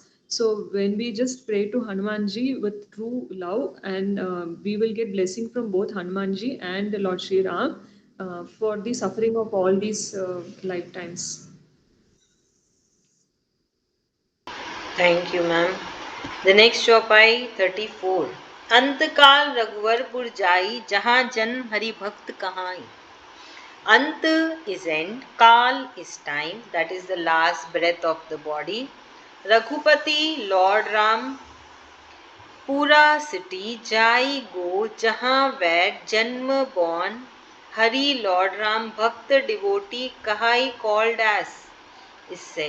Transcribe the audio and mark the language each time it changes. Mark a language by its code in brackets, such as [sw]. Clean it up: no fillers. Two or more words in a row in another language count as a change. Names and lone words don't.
[en] So when we just pray to Hanumanji with true love, and we will get blessing from both Hanumanji and Lord Sri Ram for the suffering of all these lifetimes. Thank you, ma'am. The next Chopai 34. [awa] अंतकाल रघुवरपुर जाई, जहाँ जन्म हरि भक्त कहाई. [en] Ant is end, Kal is time, that is the last breath of the body. Raghupati, Lord Ram, Pura city, Jai go, Jahan where Janma born, Hari Lord Ram, Bhakta devotee, Kahai called as, is said.